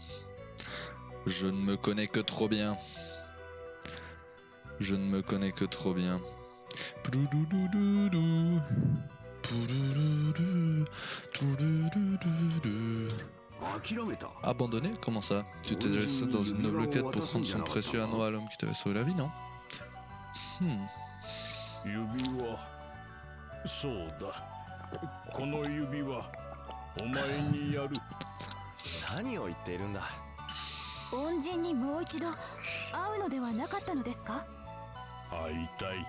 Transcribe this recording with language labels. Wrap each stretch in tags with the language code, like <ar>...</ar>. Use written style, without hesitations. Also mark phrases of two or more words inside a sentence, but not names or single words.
<fr>Je ne me connais que trop bien. Je ne me connais que trop bien. Abandonné? Comment ça? Tu t'es laissé dans une noble quête pour rendre son précieux anneau à l'homme qui t'avait sauvé la vie, non?</fr> <ja>指輪、そうだ。この指輪、お前にやる。何を言っているんだ。恩人にもう一度会うのではなかったのですか？会いたい。</ja>